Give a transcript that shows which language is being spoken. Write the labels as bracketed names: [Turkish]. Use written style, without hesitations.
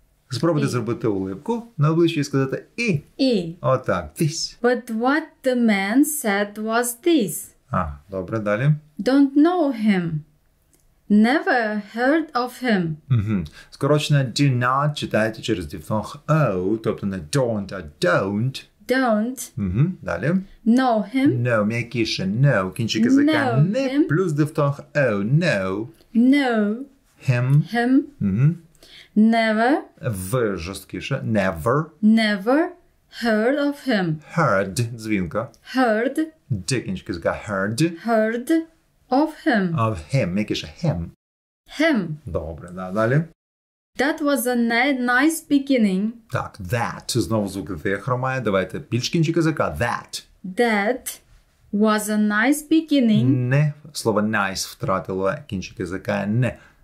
[Ukrainian] Спробуйте зробити улипку на обличчі і сказати і. Отак. This. [English] But what the man said was this. [Ukrainian] Добре, далі. [English] Don't know him. Never heard of him. [Ukrainian] Угу. Скорочено do not читайте через дифтонг o, тобто не don't, а don't. [English] Don't [Ukrainian] Угу. Далі. [English] know him. [Ukrainian] No, м'якіше, no, кінчик язика [English] Know [Ukrainian] не, [English] him. [Ukrainian] плюс дифтонг o, no. [English] Know Him. him. [Ukrainian] Угу. [English] Never, [Ukrainian] В жорсткіше, never. [English] never heard of him. [Ukrainian] Heard, дзвінка. [English] Heard, [Ukrainian] D, кінчик язика, heard. [English] heard of him. [Ukrainian] Of him, м'якіше, him. [English] Him. [Ukrainian] Добре, да, далі. [English] That was a nice beginning. [Ukrainian] Так, that, знову звуки діахромає, давайте більш кінчик язика, that. [English] That was a nice beginning. [Ukrainian] Не, слово nice втратило кінчик язика, не.